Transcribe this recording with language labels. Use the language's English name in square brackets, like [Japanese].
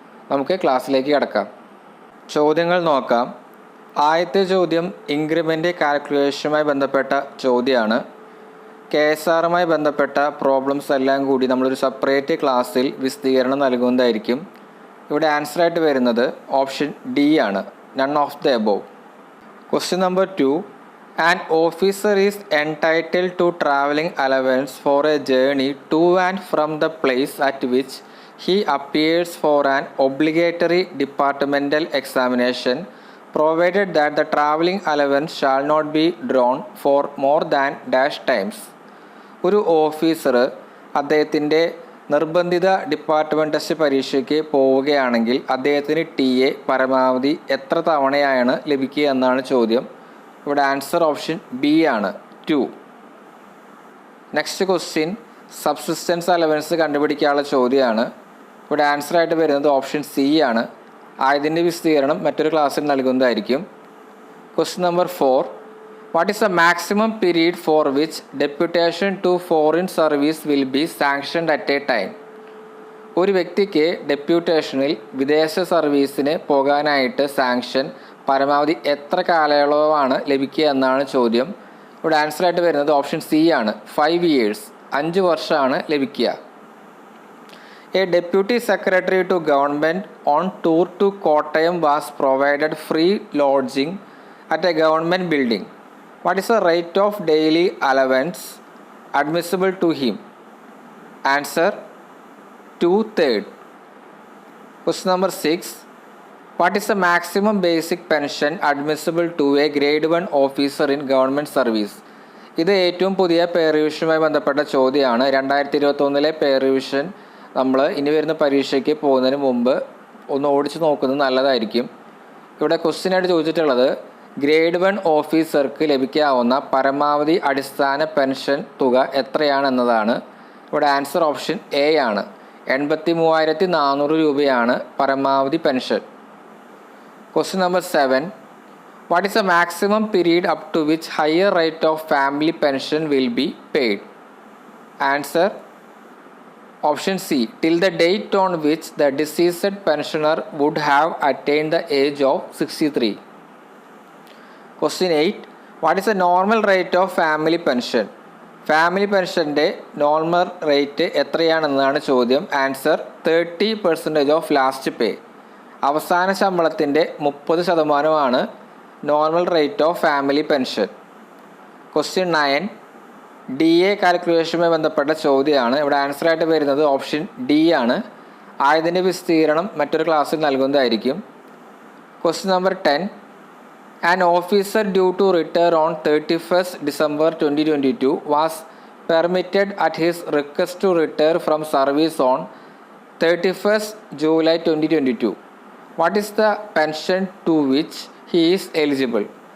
[Malayalam] നമുക്ക് ക്ലാസ്സിലേക്ക് കടക്കാം. ചോദ്യങ്ങൾ നോക്കാം. ആദ്യത്തെ ചോദ്യം ഇൻക്രിമെൻ്റ് കാൽക്കുലേഷനുമായി ബന്ധപ്പെട്ട ചോദ്യമാണ്. KSRമായി ബന്ധപ്പെട്ട പ്രോബ്ലംസ് എല്ലാം കൂടി നമ്മളൊരു സെപ്പറേറ്റ് ക്ലാസ്സിൽ വിശദീകരണം നൽകുന്നതായിരിക്കും. ഇവിടെ ആൻസറായിട്ട് വരുന്നത് ഓപ്ഷൻ D ആണ്, [English] None of the above. Question number 2. An officer is entitled to travelling allowance for a journey to and from the place at which he appears for an obligatory departmental examination provided that the travelling allowance shall not be drawn for more than dash times. [Malayalam] ഒരു officer അദ്ദേഹത്തിൻ്റെ നിർബന്ധിത department test പരീക്ഷയ്ക്ക് പോവുകയാണെങ്കിൽ അദ്ദേഹത്തിന് TA പരമാവധി എത്ര തവണയാണ് ലഭിക്കുക എന്നാണ് ചോദ്യം. ഇവിടെ ആൻസർ ഓപ്ഷൻ B ആണ്, 2. നെക്സ്റ്റ് ക്വസ്റ്റ്യൻ സബ്സിസ്റ്റൻസ് അലവൻസ് കണ്ടുപിടിക്കാനുള്ള ചോദ്യമാണ്. ഇവിടെ ആൻസറായിട്ട് വരുന്നത് ഓപ്ഷൻ C ആണ്. ഇതിൻ്റെ വിശദീകരണം മറ്റൊരു ക്ലാസ്സിൽ നൽകുന്നതായിരിക്കും. [English] Question number 4. What is the maximum period for which deputation to foreign service will be sanctioned at a time? [Malayalam] ഒരു വ്യക്തിക്ക് ഡെപ്യൂട്ടേഷനിൽ വിദേശ സർവീസിന് പോകാനായിട്ട് സാങ്ഷൻ പരമാവധി എത്ര കാലയളവാണ് ലഭിക്കുക എന്നാണ് ചോദ്യം. ഇവിടെ ആൻസറായിട്ട് വരുന്നത് ഓപ്ഷൻ C ആണ്, 5 years, 5 വർഷമാണ് ലഭിക്കുക. [English] A deputy secretary to government on tour to Kottayam was provided free lodging at a government building. What is the rate of daily allowance admissible to him? Answer 2/3. Question number 6. What is the maximum basic pension admissible to a grade 1 officer in government service? [Malayalam] ഇത് ഏറ്റവും പുതിയ പേ റിവിഷനുമായി ബന്ധപ്പെട്ട ചോദ്യമാണ്. 2021 പേ revision നമ്മൾ ഇനി വരുന്ന പരീക്ഷയ്ക്ക് പോകുന്നതിന് മുമ്പ് ഒന്ന് ഓടിച്ച് നോക്കുന്നത് നല്ലതായിരിക്കും. ഇവിടെ ക്വസ്റ്റ്യനായിട്ട് ചോദിച്ചിട്ടുള്ളത് ഗ്രേഡ് 1 ഓഫീസർക്ക് ലഭിക്കാവുന്ന പരമാവധി അടിസ്ഥാന പെൻഷൻ തുക എത്രയാണെന്നതാണ്. ഇവിടെ ആൻസർ ഓപ്ഷൻ A ആണ്, 83,400 രൂപയാണ് പരമാവധി pension. [English] Question number 7. What is the maximum period up to which higher rate of family pension will be paid? Answer option C, till the date on which the deceased pensioner would have attained the age of 63. Question 8. What is the normal rate of family pension? [Malayalam] Family പെൻഷൻ്റെ normal rate എത്രയാണെന്നാണ് ചോദ്യം. [English] Answer 30% of last pay. [Malayalam] അവസാന ശമ്പളത്തിൻ്റെ 30% normal rate of family pension. Question 9. DA കാൽക്കുലേഷനുമായി ബന്ധപ്പെട്ട ചോദ്യമാണ്. ഇവിടെ ആൻസറായിട്ട് വരുന്നത് option D ആണ്. ഇതിൻ്റെ വിശദീകരണം മറ്റൊരു ക്ലാസ്സിൽ നൽകുന്നതായിരിക്കും. [English] Question number 10. An officer due to retire on 31st December 2022 was permitted at his request to retire from service on 31st July 2022. What is the pension to which he is eligible?